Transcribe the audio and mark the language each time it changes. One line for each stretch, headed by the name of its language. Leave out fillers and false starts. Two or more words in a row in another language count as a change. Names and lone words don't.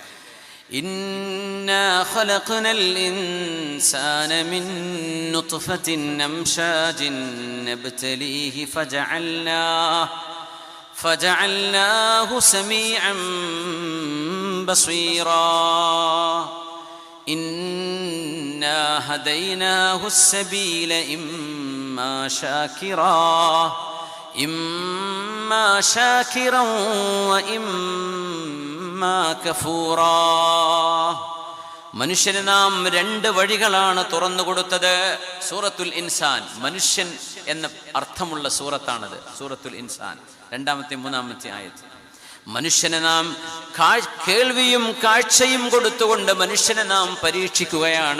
Arabic: إنا خلقنا الإنسان من نطفة أمشاج نبتليه فجعلناه سميعا بصيرا إنا هديناه السبيل إما شاكرا وإما كفورا.
Malayalam: മനുഷ്യന് നാം രണ്ട് വഴികളാണ് തുറന്നു കൊടുത്തത്. സൂറത്തുൽ ഇൻസാൻ, മനുഷ്യൻ എന്ന അർത്ഥമുള്ള സൂറത്താണത്. സൂറത്തുൽ ഇൻസാൻ 2-ാമത്തെ 3-ാമത്തെ ആയത്ത്. മനുഷ്യനെ നാം കേൾവിയും കാഴ്ചയും കൊടുത്തുകൊണ്ട് മനുഷ്യനെ നാം പരീക്ഷിക്കുകയാണ്.